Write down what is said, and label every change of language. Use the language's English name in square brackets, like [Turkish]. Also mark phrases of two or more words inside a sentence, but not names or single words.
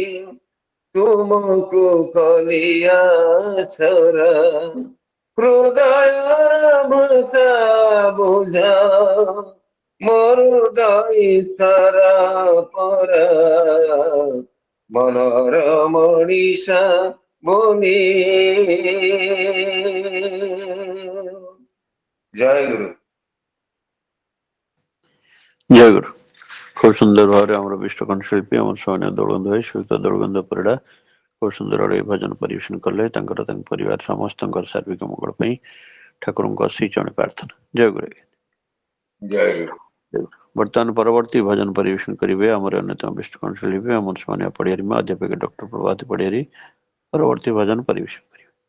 [Odia] ତୁମକୁ କଳିଆ ଛଡ଼ା ହୃଦୟର ଭାଷା ବୁଝା ମୋର ହୃଦୟ ସାରା ପରା ମନର ମନିଷା ବୋଲି ଜୟ ଗୁରୁ ଜୟ ଗୁରୁ। ଖୁବ ସୁନ୍ଦର ଭାବେ ଆମର ବିଷ୍ଣୁକଣ୍ଠ ଶିଳ୍ପୀ ଆମର ସୌମ୍ୟ ଦୋଳଗନ୍ଧ ଭାଇ ସୁହିତ ଦୋଳଗନ୍ଧ ପରିଡ଼ା খুব ସୁନ୍ଦର ଭାବେ ଏ ଭଜନ ପରିବେଷଣ କଲେ ତାଙ୍କ ପରିବାର ସମସ୍ତଙ୍କର ସାର୍ବିକ ମଙ୍ଗଳ ପାଇଁ ଠାକୁରଙ୍କ ଅଶୀ ଜଣେ ପ୍ରାର୍ଥନା। ଜୟ ଗୁରୁ। ଜୟ ଗୁରୁ। ବର୍ତ୍ତମାନ ପରବର୍ତ୍ତୀ ଭଜନ ପରିବେଷଣ କରିବେ ଆମର ଅନ୍ୟତମ ବିଷ୍ଣୁକଣ୍ଠ ଶିଳ୍ପୀ ଆମର ସୌମ୍ୟ ପଡ଼ିଆରୀ ମା ଅଧ୍ୟାପକ ଡକ୍ଟର ପ୍ରଭାତୀ ପଡ଼ିଆରୀ ପରବର୍ତ୍ତୀ ଭଜନ ପରିବେଷଣ କରିବେ।